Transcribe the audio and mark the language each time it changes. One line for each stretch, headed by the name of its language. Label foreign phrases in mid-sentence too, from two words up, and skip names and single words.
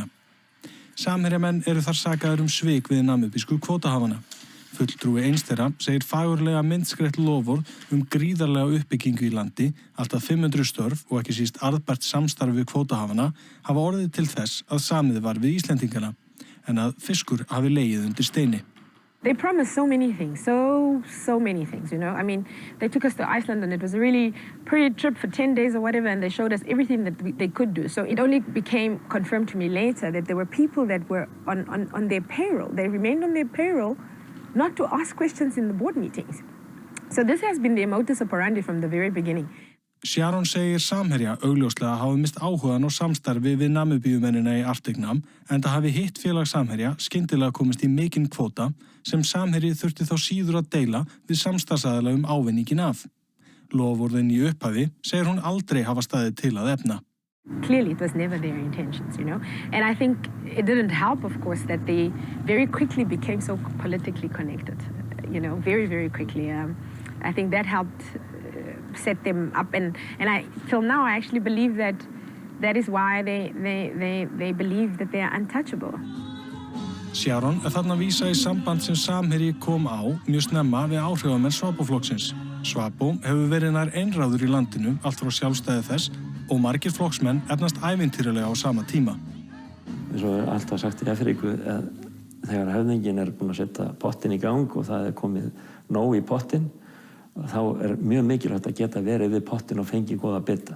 Icelandic: Samherjamenn eru þar sakaðir svik við namibísku kvótahafana. Fulltrúi eins þeirra segir fagurlega myndskreytt loforð gríðarlega uppbyggingu í landi, alltaf 500 störf og ekki síst arðbært samstarf við kvótahafana hafa orðið til þess að samið var við Íslendingana, en að fiskur hafi legið undir steini.
English: They promised so many things, so many things, you know. I mean, they took us to Iceland and it was a really pretty trip for 10 days or whatever, and they showed us everything that they could do. So it only became confirmed to me later that there were people that were on their payroll. They remained on their payroll not to ask questions in the board meetings. So this has been their
Latin: modus operandi
English: from the very beginning.
Icelandic: Sharon segir Samherja augljóslega hafi mist áhugan og samstarfi við Namibíumennina í Artignam en það hafi hitt félag Samherja skyndilega komist í mikinn kvóta sem Samherji þurfti þá síður að deila við samstarfsaðila ávinninginn af. Loforðin í upphafi segir hún aldrei hafa staðið til að efna.
English: Clearly, it was never their intentions, you know. And I think it didn't help, of course, that they very quickly became so politically connected, you know, very, very quickly. I think that helped set them up. And till now, I actually believe that is why they believe that they are untouchable.
Icelandic: Sharon þarna vísa í samband sem Samherji kom á mjög snemma við áhrifamenn Svapo-flokksins. Svapo hefur verið nær einráður í landinu allt frá sjálfstæði þess og margir flokksmenn efnast ævintýralega á sama tíma. Eins og alltaf sagt í Afríku að þegar höfðinginn búinn að setja pottinn í gang og það komið nóg í pottinn, þá mjög mikilvægt að geta verið við pottinn og fengið góða bita.